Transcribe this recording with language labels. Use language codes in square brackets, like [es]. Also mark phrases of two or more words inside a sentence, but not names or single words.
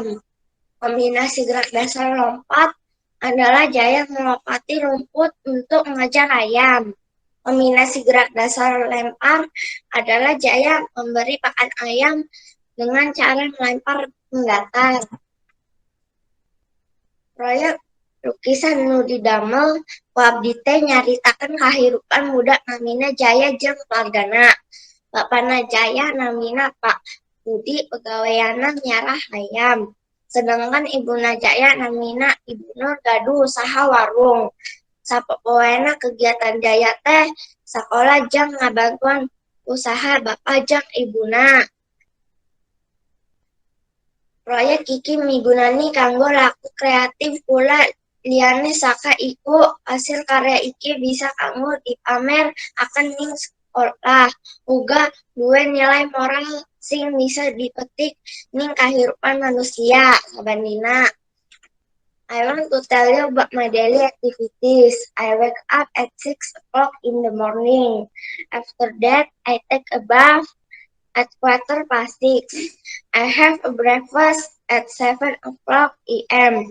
[id] Kombinasi gerak dasar lompat adalah Jaya melompati rumput untuk mengejar ayam. Kombinasi gerak dasar lempar adalah Jaya memberi pakan ayam dengan cara melempar menggatar. [su] Proyek lukisan nu didamel ku abdi teh nyaritakeun kahirupan budak namina Jaya jeung keluargana. Bapana Jaya namina Pak Budi pegaweana nyarah ayam. Sedangkan Ibu Najaya namina Ibu Nur gaduh usaha warung. Sapopoena kegiatan Jaya teh sakola jang ngabantuan usaha Bapak jang Ibuna. [jv] Proyek iki migunani kanggo laku kreatif pula liyane saka iku hasil karya iki bisa kanggo dipamer akan ning sekolah uga duwe nilai moral sing bisa dipetik ning kahirupan manusia sabandina. [en] I want to tell you about my daily activities. I wake up at 6 o'clock in the morning. After that, I take a bath at 6:15. I have a breakfast at 7 o'clock a.m.